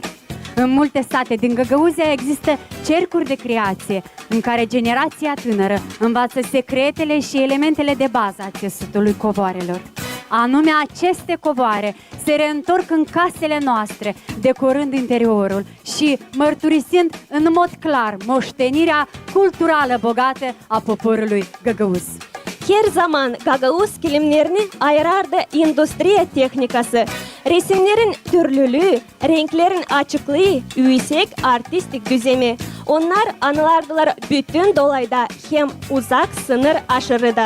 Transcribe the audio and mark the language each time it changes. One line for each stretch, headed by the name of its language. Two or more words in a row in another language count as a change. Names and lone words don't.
Romanian: În multe sate din Găgăuzia există cercuri de creație în care generația tânără învață secretele și elementele de bază a țesutului covoarelor. Anume, aceste covoare se reîntorc în casele noastre, decorând interiorul și mărturisind în mod clar moștenirea culturală bogată a poporului Găgăuz.
Gagauz: Her zaman Gagavuz kilimlerini ayırardı endüstri teknikası. Resimlerin türlülüğü, renklerin açıklığı, yüksek artistik düzemi. Onlar anılardılar bütün dolayda hem uzak sınır aşırıda.